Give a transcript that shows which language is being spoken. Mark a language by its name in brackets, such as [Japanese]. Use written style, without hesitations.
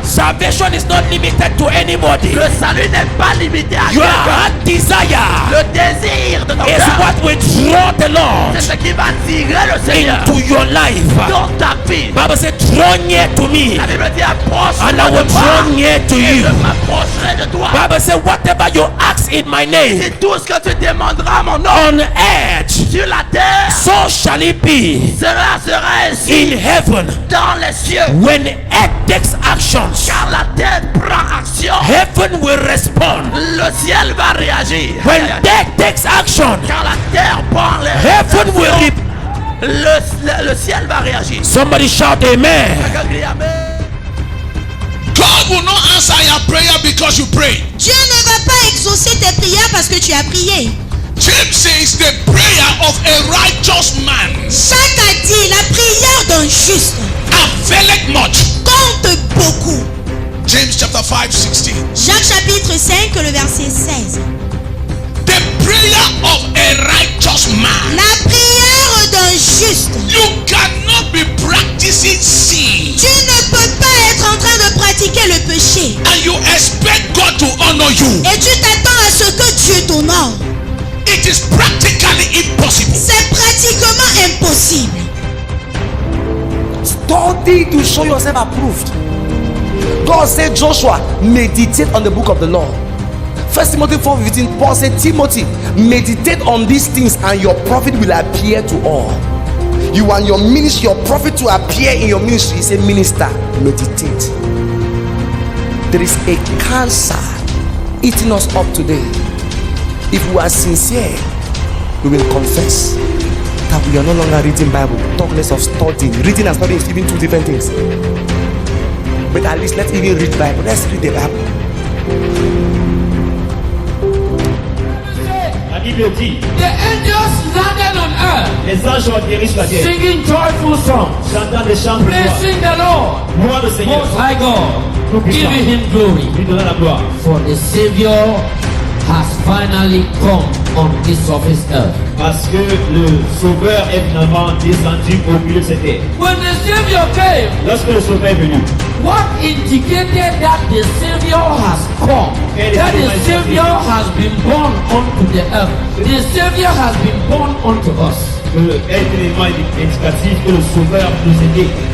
[English] Salvation is not limited to anybody. [French] Le salut n'est pas limité à [English] Your [French] quelqu'un. [English] heart desire [French] Le désir de ton [English] is [French] cœur, [English] what will draw the Lord [French] c'est ce qui va tirer le Seigneur [English] into your life. [French] dans ta vie. [English] Bible says, draw near to me, [French] La Bible dit approche-toi [English] and I will [French] de moi [English] draw near to [French] et [English] you. [French] je m'approcherai de toi. [English] Bible says, whatever you ask in my name [French] C'est tout ce que tu demanderas à mon nom [English] on earth, [French] sur la terre, [English] so shall it be [French] cela sera ainsi [English] in heaven. [French] dans les cieux. [English] When earth takes actions, [French] Car la terre prend action, [English] heaven will respond. [French] le ciel va réagir. [English] When death takes action, [French] Car la terre prend les [English] heaven will [French] actions, [English] re- [French] le ciel va réagir. [English] Somebody shout amen. [French] Quelqu'un crie amen. [English] God will not answer your prayer because you pray. [French] Dieu ne va pas exaucer tes prières parce que tu as prié. [English] James says the prayer of a righteous man [French] Jacques a dit la prière d'un juste [English] availeth much. [French] compte beaucoup. [English] James chapter 5:16. [French] Jacques chapitre 5, le verset 16. [English] The prayer of a righteous man. [French] La prière d'un juste. [English] You cannot be practicing sin [French] Tu ne peux pas être en train de pratiquer le péché. [English] and you expect God to honor you. [French] Et tu t'attends à ce que Dieu t'honore. [English] It is practically impossible. [French] C'est pratiquement impossible. [English] Study to show yourself approved. God said, Joshua, meditate on the book of the law. 1 Timothy 4:15, Paul said, Timothy, meditate on these things and your profit will appear to all. You want your ministry, your profit to appear in your ministry. He said, minister, meditate. There is a cancer eating us up today. If we are sincere, we will confess that we are no longer reading Bible. Talk less of studying. Reading and studying is even two different things. But at least let's even read Bible. Let's read the Bible. [French] La Bible dit, [English] The angels landed on earth, [French] les anges ont atterri sur la terre, [English] singing joyful songs, [French] chantant des chants de gloire. [English] praising the Lord, [French] Gloire le Seigneur, [English] Most High God, giving Him glory. [French] lui donnant la gloire. [English] For the Savior has finally come on this surface earth. [French] Parce que le Sauveur est finalement descendu au milieu de cette terre. [English] When the Savior came, [French] Lorsque le Sauveur est venu, [English] what indicated that the Savior has come? That the Savior has been born unto the earth. The Savior has been born unto us. [French] est l'élément indicatif que le Sauveur nous est né.